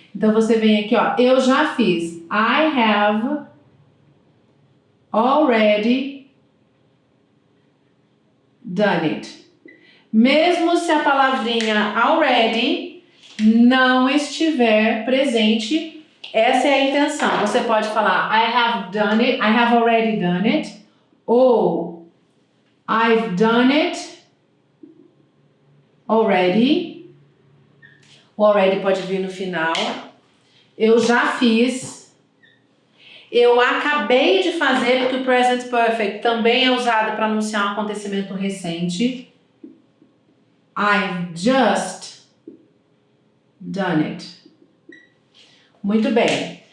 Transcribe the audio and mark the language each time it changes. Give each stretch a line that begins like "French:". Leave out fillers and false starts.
Portuguese: Então, você vem aqui, ó, eu já fiz.
English: I have already done it.
Portuguese: Mesmo se a palavrinha already não estiver presente, essa é a intenção. Você pode falar
English: I have done it, I have already done it,
Portuguese: ou
English: I've done it already.
Portuguese: O already pode vir no final. Eu já fiz. Eu acabei de fazer, porque o present perfect também é usado para anunciar um acontecimento recente.
English: I've just done it.
Portuguese: Muito bem.